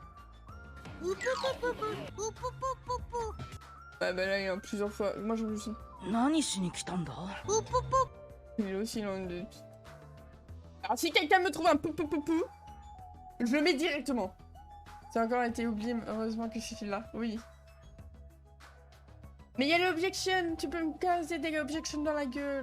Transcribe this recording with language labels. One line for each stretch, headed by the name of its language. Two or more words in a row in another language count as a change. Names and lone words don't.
French: Ouais, bah là, il y a plusieurs fois. Moi, j'en ai ça.
Japanese: 何しに来たんだ？
French: Il est aussi loin de... Alors si quelqu'un me trouve un pou, je le mets directement. Ça a encore été oublié, heureusement que je suis là, oui. Mais il y a l'objection, tu peux me caser des objections dans la gueule.